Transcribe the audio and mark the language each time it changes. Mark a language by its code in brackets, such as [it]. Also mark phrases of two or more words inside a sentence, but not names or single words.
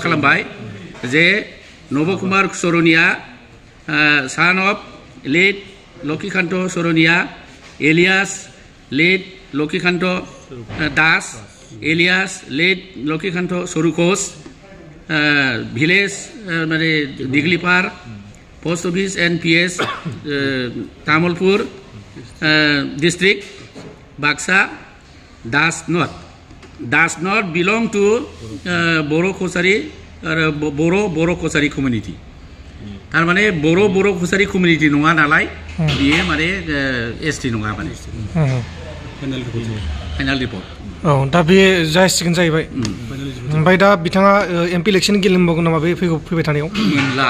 [brx] खालामबाय जे नब कुमार सरनिया [en] son of late [brx] लक्ष्मीकान्त सरनिया एलियास लेट लक्ष्मीकान्त दास एलियास लेट लक्ष्मीकान्त सरुकोस भिलेज माने दिग्लिपार [en] post office [brx] NPS तामुलपुर डिस्ट्रिक्ट बाक्सा [en] does not belong to Boro Kosari Boro Kosari community [brx] थारमाने बर' कसारि कमिउनिटि नङा नालाय बियो माने ST नङा माने [en] final report [brx] दा बे जासिगोन जाहैबाय ओमफ्राय दा बिथाङा MP इलेक्सन गेलेनोबावगोन नामा बे फैबाय थानायाव मोनला